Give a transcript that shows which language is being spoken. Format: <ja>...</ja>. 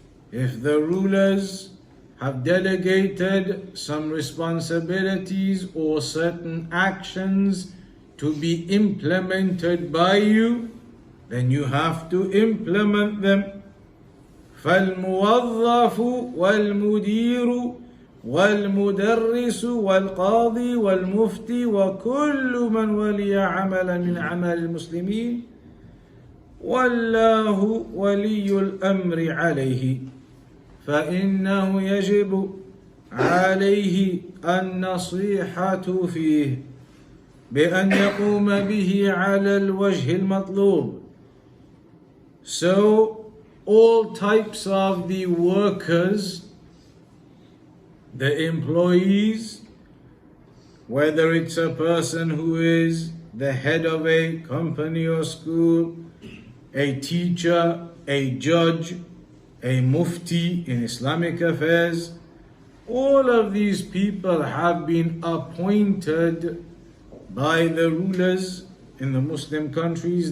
<en>If the rulers have delegated some responsibilities or certain actions to be implemented by you, then you have to implement them.</en> <ar>فالموظف والمدير والمدرس والقاضي والمفتي وكل من ولي عملا من أعمال المسلمين والله ولي الأمر عليه فإنه يجب عليه النصيحة فيه بأن يقوم به على الوجه المطلوب.</ar> <en>So all types of the workers, the employees, whether it's a person who is the head of a company or school, a teacher, a judge, a mufti in Islamic affairs, all of these people have been appointed by the rulers in the Muslim countries.</en>